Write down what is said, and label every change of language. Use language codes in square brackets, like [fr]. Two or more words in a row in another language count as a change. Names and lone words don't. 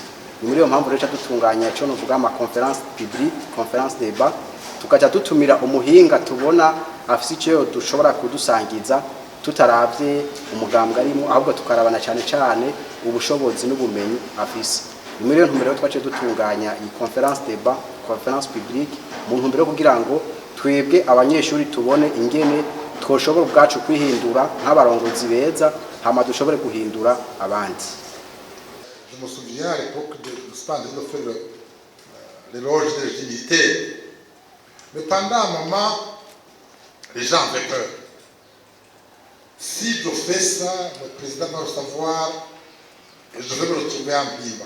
[rn] Ni muri iyo mpamvu rero dutunganya cyo novuga ama [fr] conference publique, conference débat, [rn] tukaja dutumira umuhinga tubona afise icyo dushobora kudusangiza tutaravye umugambwe arimo ahubwo tukarabana cyane cyane ubushobozi n'ubumenyi afise. Ni muri iyo ntumbero twaciye dutunganya iyi [fr] conference débat, conference publique [rn] mu ntumbero kugira ngo twebwe abanyeshuri tubone ingene twoshobora ubwacu kwihindura nk'abarongozi beza hama dushobore guhindura abandi. [fr] Je me souviens à l'époque de Spandé de faire l'éloge des militaires. Mais pendant un moment, les gens avaient peur. Si je fais ça, le président va le savoir et je vais me retrouver en vivant.